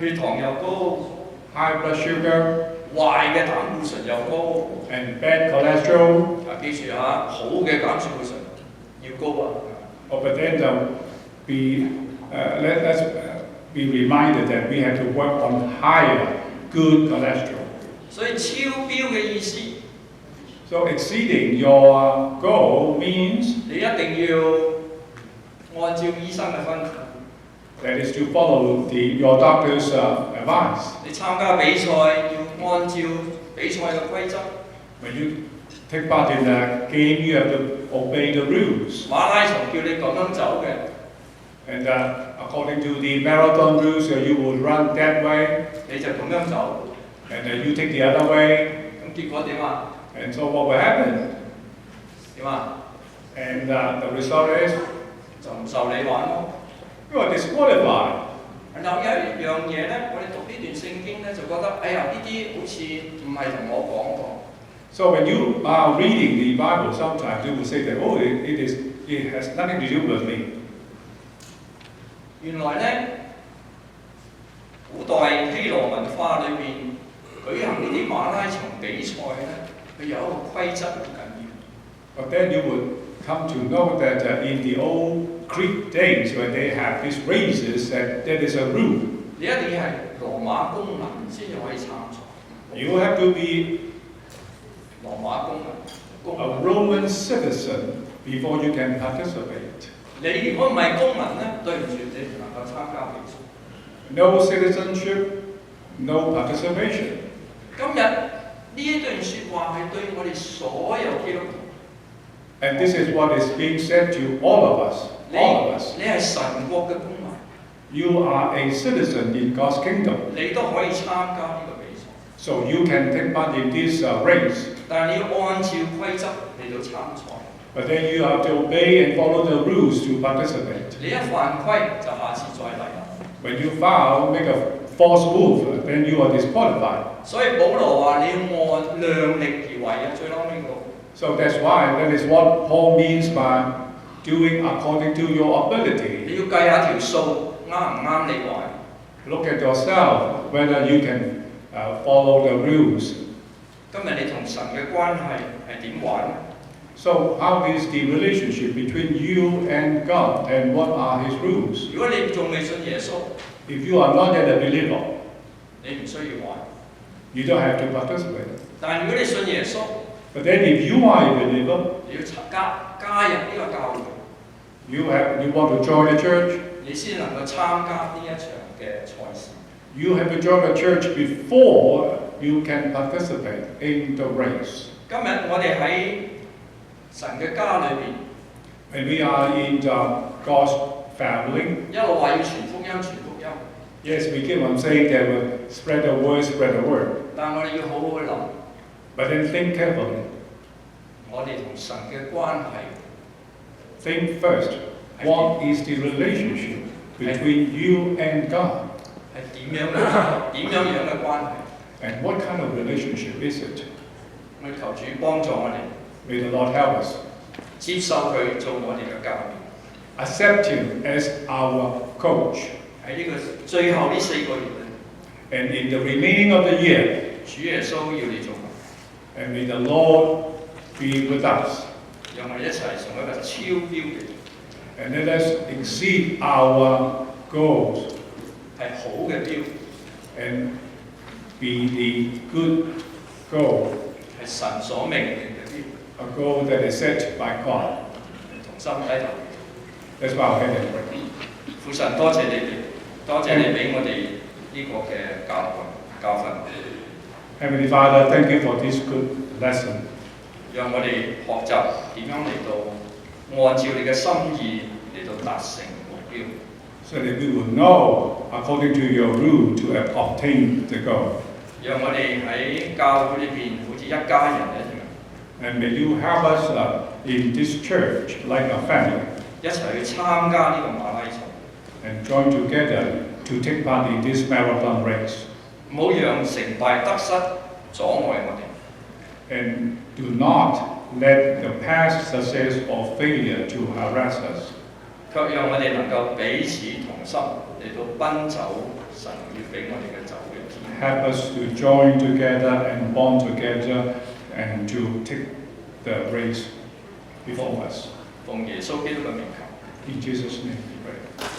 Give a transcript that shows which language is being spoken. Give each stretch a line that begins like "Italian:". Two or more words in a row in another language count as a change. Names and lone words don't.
Cantonese: 血糖又高，
English: high blood sugar,
Cantonese: 壞嘅膽固醇又高。
English: and bad cholesterol.
Cantonese: 記住嚇，好嘅膽固醇要高啊！
English: Oh, but then let's be reminded that we have to work on higher, good cholesterol.
Cantonese: 所以超標嘅意思，
English: So exceeding your goal means
Cantonese: 你一定要按照醫生嘅分。
English: that is to follow your doctor's advice.
Cantonese: 你參加比賽要按照比賽嘅規則。
English: When you take part in a game, you have to obey the rules.
Cantonese: 馬拉松叫你咁樣走嘅，
English: And according to the marathon rules, you will run that way,
Cantonese: 你就咁樣走。
English: and you take the other way.
Cantonese: 咁結果點啊？
English: And so what will happen?
Cantonese: 點啊？
English: And the result is
Cantonese: 就唔受你玩咯。
English: you are disqualified.
Cantonese: 然後有一樣嘢咧，我哋讀呢段聖經咧，就覺得哎呀呢啲好似唔係同我講過。
English: So when you are reading the Bible, sometimes you will say that, oh, it has nothing to do with me.
Cantonese: 原來咧，古代希羅文化裏面舉行呢啲馬拉松比賽咧，佢有一個規則好緊要。
English: But then you would come to know that in the old Greek days, when they have these races, that there is a rule.
Cantonese: 你一定要係羅馬公民先至可以參賽。
English: You have to be
Cantonese: 羅馬公民，公
English: a
Cantonese: 民。
English: Roman citizen before you can participate.
Cantonese: 你如果唔係公民咧，對唔住，你唔能夠參加比賽。
English: No citizenship, no participation.
Cantonese: 今日呢一段説話係對我哋所有基督徒。
English: And this is what is being said to all of us. All of us.
Cantonese: 你係神國嘅公民，
English: You are a citizen in God's kingdom.
Cantonese: 你都可以參加呢個比賽，
English: So you can take part in this race.
Cantonese: 但係你要按照規則嚟到參賽。
English: But then you have to obey and follow the rules to participate.
Cantonese: 你一犯規就下次再嚟啦。
English: When you foul, make a false move, then you are disqualified.
Cantonese: 所以保羅話你要按量力而為啊，最嬲呢個。
English: So that's why that is what Paul means by doing according to your ability.
Cantonese: 你要計下條數啱唔啱你玩。
English: Look at yourself whether you can follow the rules.
Cantonese: 今日你同神嘅關係係點玩？
English: So how is the relationship between you and God, and what are His rules?
Cantonese: 如果你仲未信耶穌，
English: If you are not yet a believer,
Cantonese: 你唔需要玩。
English: you don't have to participate.
Cantonese: 但係如果你信耶穌，
English: But then if you are a believer,
Cantonese: 你要加入呢個教會。
English: You want to join a church?
Cantonese: 你先能夠參加呢一場嘅賽事。
English: You have to join a church before you can participate in the race.
Cantonese: 今日我哋喺神嘅家裏邊，
English: When we are in God's family,
Cantonese: 一路話要傳福音，傳福音。
English: yes, we keep on saying that we'll spread the word, spread the word.
Cantonese: 但我哋要好好去諗，
English: But then think carefully.
Cantonese: 我哋同神嘅關係
English: Think first. What is the relationship between you and God?
Cantonese: 係點樣嘅關係？
English: And what kind of relationship is it?
Cantonese: 我求主幫助我哋
English: May the Lord help us.
Cantonese: 接受佢做我哋嘅教練。
English: Accept Him as our coach.
Cantonese: 喺呢個最後呢4個月裏，
English: And in the remaining of the year,
Cantonese: 主耶穌要你做，
English: and may the Lord be with us.
Cantonese: 讓我哋一齊從一個超標嘅
English: And let us exceed our goals
Cantonese: 係好嘅標，
English: and be the good goal,
Cantonese: 係神所命定嘅標。
English: a goal that is set by God.
Cantonese: 同心低頭，
English: Let's bow our head and pray.
Cantonese: 父神多謝你哋，多謝你俾我哋呢個嘅教訓，
English: Heavenly Father, thank you for this good lesson.
Cantonese: 讓我哋學習點樣嚟到按照你嘅心意嚟到達成目標。
English: So that we will know, according to your rule, to obtain the goal.
Cantonese: 讓我哋喺教會裏邊好似一家人一樣，
English: And may you help us in this church, like a family,
Cantonese: 一齊去參加呢個馬拉松，
English: and join together to take part in this marathon race.
Cantonese: 唔好讓成敗得失阻礙我哋。
English: And do not let the past success or failure to harass us.
Cantonese: 卻讓我哋能夠彼此同心嚟到奔走神要俾我哋嘅走嘅天。
English: Help us to join together and bond together and to take the race before us.
Cantonese: 奉耶穌基督嘅名求。
English: In Jesus' name we pray.